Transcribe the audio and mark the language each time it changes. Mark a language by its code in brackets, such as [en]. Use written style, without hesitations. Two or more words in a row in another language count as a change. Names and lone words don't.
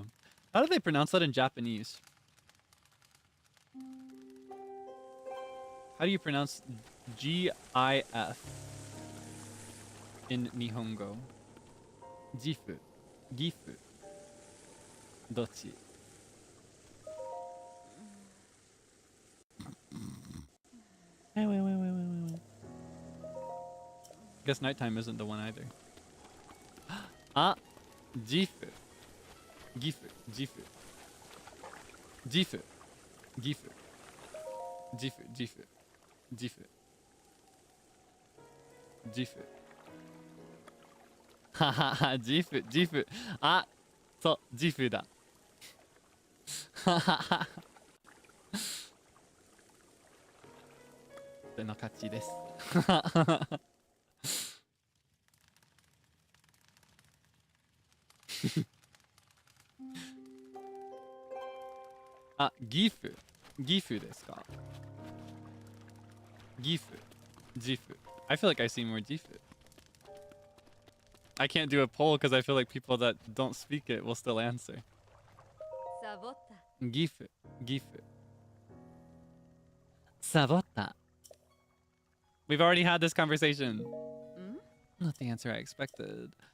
[en] How do they pronounce that in Japanese? How do you pronounce G-I-F in Nihongo? Gifu. Gifu. Dochi. Wait. Guess nighttime isn't the one either. Ah, Gifu. Gifu. Gifu. Gifu. Gifu. Jifu, Jifu. Jifu. Jifu. Hahaha, Jifu, Jifu. [ja] Ah, so, Jifu だ。その勝ちです。あ、ギフ。ギフですか？ギフ。 [en] ジフ。I feel like I see more Jifu. I can't do a poll because I feel like people that don't speak it will still answer. Gifu. Gifu. Sabotta. We've already had this conversation. Not the answer I expected.